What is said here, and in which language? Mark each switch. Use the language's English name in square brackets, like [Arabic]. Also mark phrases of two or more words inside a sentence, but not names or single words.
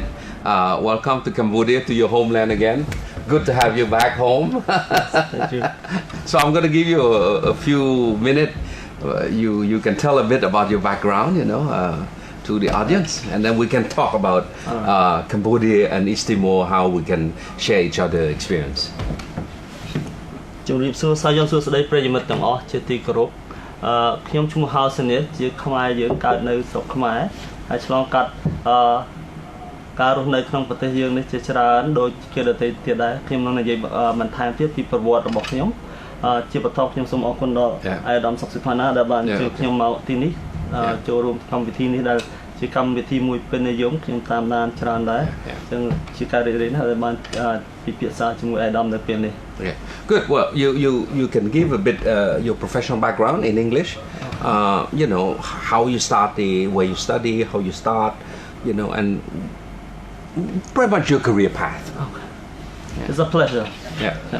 [English] Welcome to Cambodia, to your homeland again. Good to have you back home. Thank you. So I'm going to give you a few minutes. You can tell a bit about your background, to the audience, and then we can talk about Cambodia and East Timor, how we can share each other experience. [Khmer] ជំរាបសួរសាយស្ដីប្រិយមិត្តទាំងអស់ជាទីគោរពខ្ញុំឈ្មោះហៅសនិតជាខ្មែរយើងកើតនៅស្រុកខ្មែរហើយឆ្លងកា ត់ការរស់នៅក្នុងប្រទេសយើងនេះជាច្រើនដូចជាដទៃទៀតដែរខ្ញុំនឹងនិយាយបន្ថែមទៀតពីប្រវត្តិរបស់ខ្ញុំជាបន្តខ្ញុំសូមអរគុណដល់អាយដាមសុកសិផាណាដែលបានជួយខ្ញុំមកទីនេះចូលរួមកម្មវិធីនេះដែលជាកម្មវិធីមួយពេញនិយមខ្ញុំតាមដានច្រើនដែរចឹងជាការរីករាយណាស់ដែលបានពិភាក្សាជាមួយអាយដាមនៅពេលនេះ [English] Okay, good. Well, you can give a bit your professional background in English. How you start, where you study, how you start, and pretty much your career path. Okay. Yeah. It's a pleasure. Yeah.